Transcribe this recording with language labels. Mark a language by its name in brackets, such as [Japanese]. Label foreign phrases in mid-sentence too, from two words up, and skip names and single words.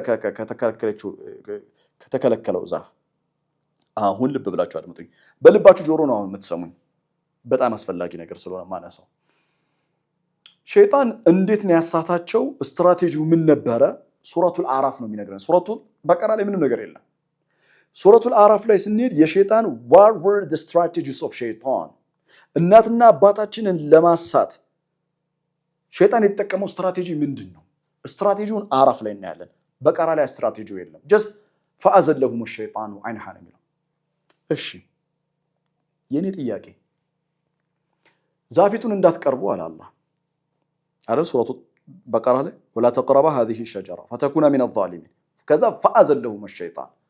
[Amharic] ከተከለከለው ዛፍ አሁን ልብ ብላችሁ አድምጡኝ በልባችሁ ጆሮ ነው አሁን የምትሰሙኝ በጣም አስፈላጊ ነገር ስለሆነ ማነሳው ሸይጣን እንዴት ነው ያሳታቸው ስትራቴጂው ምን ነበረ ሱረቱል አዕራፍ ነው የሚነግረን ሱረቱል በቀራ ላይ ምንም ነገር የለም ሱረቱል አዕራፍ ላይ ስንሄድ የሸይጣን [English] what were the strategies of shaitan [Amharic] እናትና አባታችንን ለማሳት ሸይጣን የተጠቀመው ስትራቴጂ ምንድነው ስትራቴጂውን አዕራፍ ላይ እናያለን በቀራ ላይ ስትራቴጂው የለም just [Arabic] فأزلهما الشيطان عنها [Amharic] ነው የሚለው እሺ የኔ ጥያቄ ዛፊቱን እንዳትቀርቡ አለ አላህ አይደል ሱረቱ በቀራ ላይ [Arabic] ولا تقربا هذه الشجرة فتكون من الظالمين [Amharic] ከዛ [Arabic] فأزلهما الشيطان